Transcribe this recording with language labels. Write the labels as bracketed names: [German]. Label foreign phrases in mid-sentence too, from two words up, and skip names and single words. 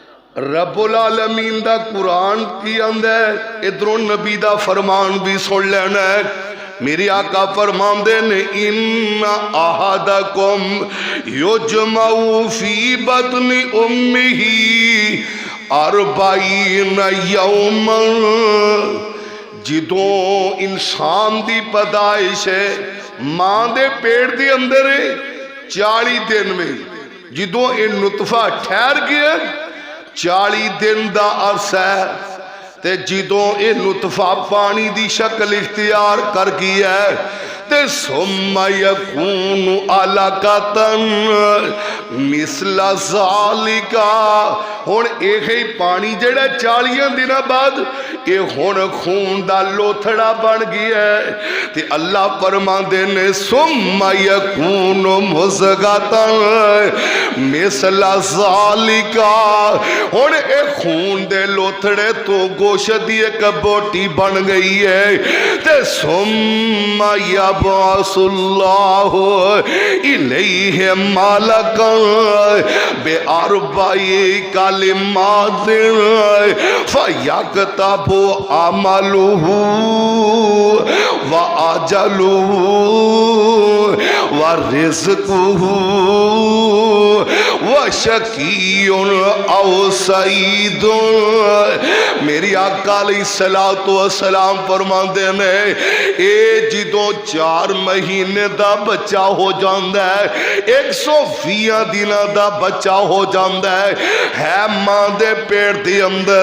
[Punjabi] ربّ العالمین دا قرآن کی آندا ہے، ادھروں نبی دا فرمان بھی سن لینا ہے. میرے آقا فرماندے نے [Arabic] إن أحدكم يجمع في بطن أمه أربعين يوما. [Punjabi] جدوں انسان دی پیدائش ہے ماں دے پیٹ دے اندر 40 دن میں، جدوں یہ نطفہ ٹھہر گیا 40 دن دا عرصہ ہے، تے جدوں یہ نطفہ پانی دی شکل اختیار کر گیا تے [Arabic] ثم يكون علقة مثل ذلك. [Punjabi] ہن یہی پانی جہڑا 40 دنوں بعد یہ ہن خون دا لوتھڑا بن گیا ہے. تے اللہ فرماندے نے [Arabic] ثم يكون مضغة مثل ذلك. [Punjabi] ہن یہ خون دے لوتھڑے توں گوشت دی ایک بوٹی بن گئی ہے. [Arabic] ते ثم يبعث الله إليه ملكا بأربع كلمات فيكتب عمله و أجله و رزقه و شقي أو سعيد. [Punjabi] میری آقا [Arabic] عليه الصلاة والسلام [Punjabi] فرماندے نے اے جدوں 4 مہینے دا بچہ ہو جاتا ہے 120 دنوں دا بچہ ہو جاتا ہے ماں دے پیٹ دے اندر.